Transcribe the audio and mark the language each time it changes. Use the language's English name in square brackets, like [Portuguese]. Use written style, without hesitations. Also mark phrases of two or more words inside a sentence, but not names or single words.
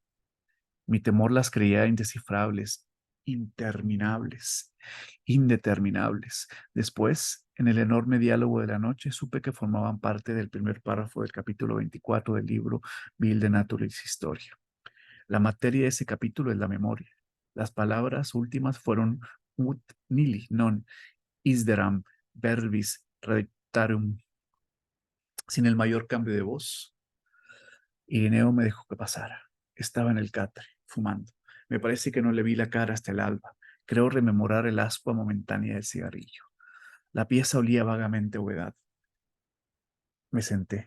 [Spanish] Mi temor las creía indescifrables, interminables, indeterminables. Después, en el enorme diálogo de la noche, supe que formaban parte del primer párrafo del capítulo 24 del libro Vil de Naturalis Historia. La materia de ese capítulo es la memoria. Las palabras últimas fueron [Latin] ut nihil non isderam verbis redictarum. [Spanish] Sin el mayor cambio de voz, Irineo me dejó que pasara. Estaba en el catre, fumando. Me parece que no le vi la cara hasta el alba. Creo rememorar el ascua momentánea del cigarrillo. La pieza olía vagamente a humedad. Me senté.